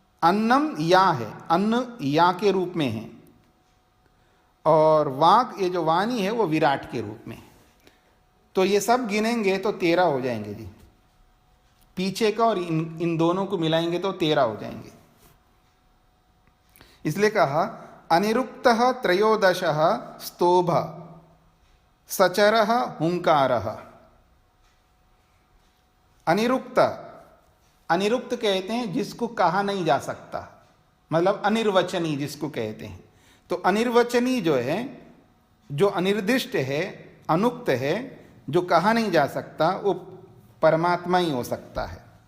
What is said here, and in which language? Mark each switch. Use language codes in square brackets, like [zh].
[hi] अन्नम या है, अन्न या के रूप में है, और वाक ये जो वाणी है वो विराट के रूप में है। तो ये सब गिनेंगे तो 13 हो जाएंगे जी। पीछे का और इन दोनों को मिलाएंगे तो 13 हो जाएंगे। इसलिए कहा [sa] अनिरुक्तः त्रयोदशः स्तोभ सचरः हुंकारः। [hi] अनिरुक्त, अनिरुक्त कहते हैं जिसको कहा नहीं जा सकता, मतलब अनिर्वचनी जिसको कहते हैं। तो अनिर्वचनी जो है, जो अनिर्दिष्ट है, अनुक्त है, जो कहा नहीं जा सकता, वो परमात्मा ही हो सकता है।